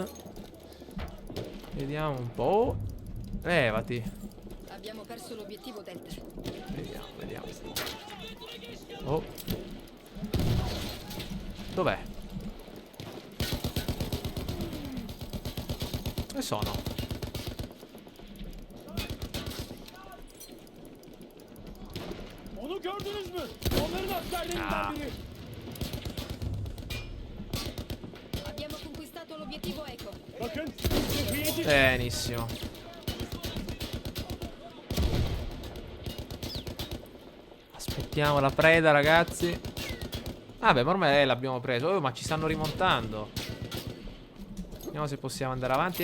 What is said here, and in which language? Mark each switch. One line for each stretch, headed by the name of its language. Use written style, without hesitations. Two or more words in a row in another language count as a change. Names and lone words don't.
Italian: Vediamo un po'. Levati. Abbiamo perso l'obiettivo Delta. Vediamo. Oh. Dov'è? Dove sono?
Turkish: Onu gördünüz mü? Onların askerlerinden biri.
Italian: Abbiamo conquistato l'obiettivo Echo.
Turkish: Bakın, Cehriye'ci.
Italian: Benissimo. Aspettiamo la preda, ragazzi. Vabbè, ma ormai l'abbiamo preso. Oh, ma ci stanno rimontando. Vediamo se possiamo andare avanti.